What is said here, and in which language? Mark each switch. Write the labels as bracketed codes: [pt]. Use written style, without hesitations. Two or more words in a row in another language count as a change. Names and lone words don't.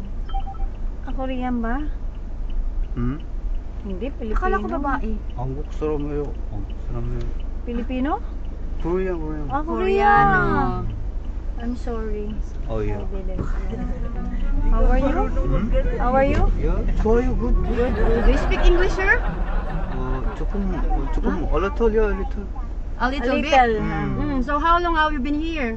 [tl] Korean ba? Hmm? Hindi, Pilipino. Akala ko babae. [ko] 한국 사람이에요. 한국 사람이에요. [tl] Pilipino? [en] Korean. Ah, [tl] Koreano. [en] I'm sorry. Oh, yeah. I didn't know. How are you? How are you? Yeah, 좋아요, good. Do you speak English, sir? 조금 a little, yeah, a little. A A little bit. little. So how long have you been here?